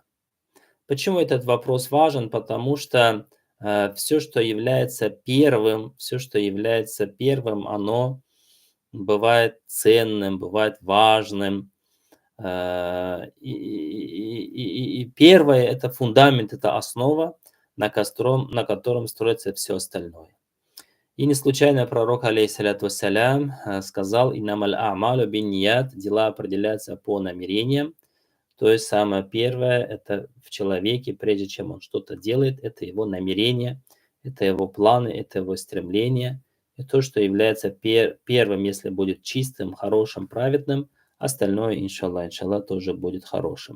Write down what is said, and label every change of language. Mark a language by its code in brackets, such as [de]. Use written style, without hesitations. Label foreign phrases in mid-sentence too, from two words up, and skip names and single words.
[ru] Почему этот вопрос важен? Потому что все, что является первым, оно бывает ценным, бывает важным. И первое – это фундамент, это основа, на котором строится все остальное. И не случайно пророк, [ar] عليه الصلاة والسلام, [ru] сказал: [ar] «إنما الأعمال بالنيات» – [ru] дела определяются по намерениям. То есть самое первое – это в человеке, прежде чем он что-то делает, это его намерение, это его планы, это его стремления. И то, что является первым, если будет чистым, хорошим, праведным, остальное, иншаллах, тоже будет хорошим.